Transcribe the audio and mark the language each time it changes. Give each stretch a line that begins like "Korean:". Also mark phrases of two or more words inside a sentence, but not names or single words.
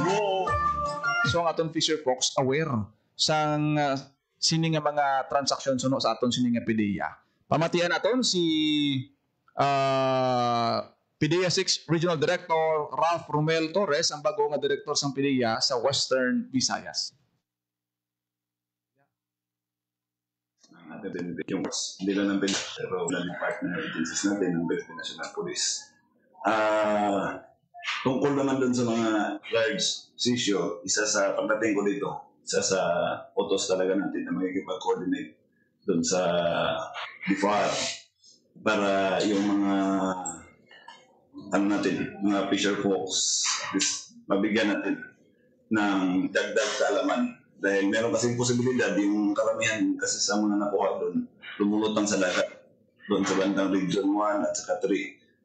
Hiligaynon: So ang aton
English: fisher folks
Hiligaynon: aware sang sini nga mga transaksyon suno sa aton sini nga PDEA. Pamatian naton si PDEA 6 Regional Director Ralph Romel Torres, ang bago nga director sang PDEA sa Western Visayas.
Filipino: Yung hindi lang ng Pilipinas, pero wala ng partner agencies natin ng Philippine National Police. Tungkol naman dun sa mga guards, sisyo, isa sa pagdating ko dito, isa sa utos talaga natin na magkikipag-coordinate dun sa BIFAR para yung mga mga
English: fisher folks
Filipino: mabigyan natin ng dagdag kaalaman dahil meron kasing posibilidad yung karamihan kasi sa mga nakuha doon lumulutang sa dagat doon sa bandang Region 1 at saka 3.